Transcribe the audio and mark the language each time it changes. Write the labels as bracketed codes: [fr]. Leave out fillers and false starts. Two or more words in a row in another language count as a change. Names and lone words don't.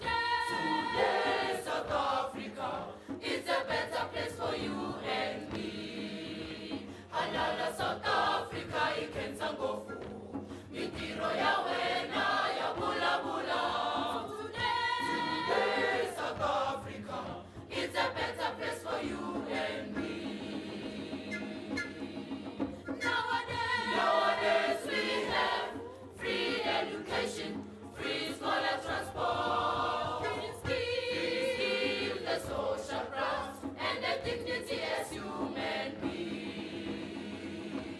[en] Today South Africa is a better place for you and me. [ts] Halala South Africa ikenza ngofu mitiro ya wena ya bula bula. [en] Today South Africa is a better place for you and me. Nowadays we have free education, free scholar transport, free the social rights and the dignity as human beings.